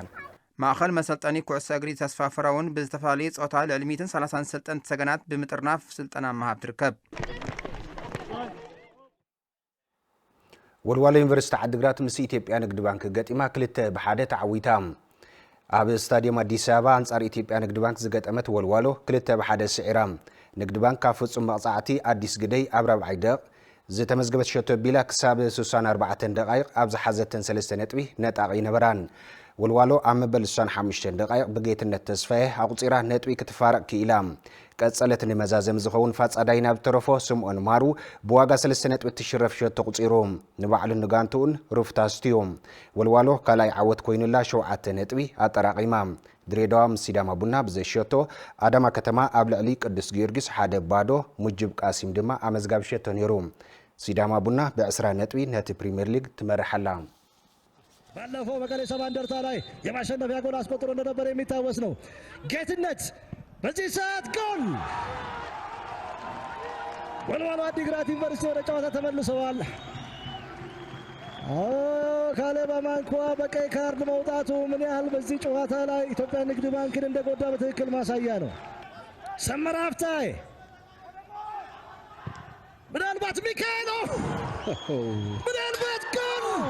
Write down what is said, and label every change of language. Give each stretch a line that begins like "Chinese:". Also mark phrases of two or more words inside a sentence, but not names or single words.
Tigrinya: ማእኸል መሰልጠኒ ኩዕሶ እግሪ ተስፋ ፈራውን ብዝተፈላለዩ ፆታ ልዕሊ 130 ሰልጠንቲ ሰገናት ብምጥርናፍ ስልጠና መሃብ ትርከብ። ወልዋሎ ዩኒቨርሲቲ ዓዲግራት ምስ ኢትዮጵያ ንግዲ ባንክ ገጢማ ክልተ ብሓደ ተዓዊታ ኣብ ስታዲየም አዲስ አበባ አንጻር ኢትዮጵያ ንግዲ ባንክ ዝገጠመት ወልዋሎ ክልተ ብሓደ ስዒራ ንግዲ ባንክ ካብ ፍጹም መቕጻዕቲ አዲስ ግደይ ኣብ 4 ደቂቕ ዝተመዝገበት ሸቶ ቢላ ክሳብ 64 ደቂቕ ኣብ ዝሓዘተን 3 ነጥቢ ነጣቂ ነበራን ወልዋሎ ኣብ መበል 65 ደቂቕ ብጌትነት ተስፋዬ ኣቁፂራ ነጥቢ ክትፋረቕ ክኢላ ቀጸለት ንመዛዘም ዝኸውን ፋጻዳይ ናብ ተረፎ ስምዖን ማሩ ብዋጋ 3 ነጥቢ ትሽረፍ ሸቶ ቁፂሩ ንባዕሉ ንጋንቱን ሩፍታስቲዮም ወልዋሎ ካልኣይ ዓወት ኮይኑላ 7 ነጥቢ ኣጠራቂማ ድሬዳዋ ምስ ሲዳማ ቡና ብዘሸቶ ኣዳማ ከተማ ኣብ ልዕሊ ቅዱስ ጊዮርጊስ 1 ባዶ ሙጅብ ቃሲም ድማ ኣመዝጋቢ ሸቶ ነይሩ ሲዳማ ቡና ብ20 ነጥቢ ነቲ ፕሪሚየር ሊግ ትመርሐላ
Amharic: ባለፈው መቀሌ ሰባ እንደርታ ላይ የማሸነፊያ ጎል አስቆጥሮ እንደነበር የሚታወስ ነው። ጌትነት በዚህ ሰዓት ጎል! ወልዋሎ አዲግራት ዩኒቨርሲቲ ወደ ጨዋታ ተመልሰዋል። ካሌብ አማንኳ በቀይ ካርድ መውጣቱ ምን ያህል በዚህ ጨዋታ ላይ ኢትዮጵያ ንግድ ባንክን እንደጎዳ በትክክል ማሳያ ነው። ሰመራ ሀፍታይ ምናልባት ሚካኤል ምናልባት ጎል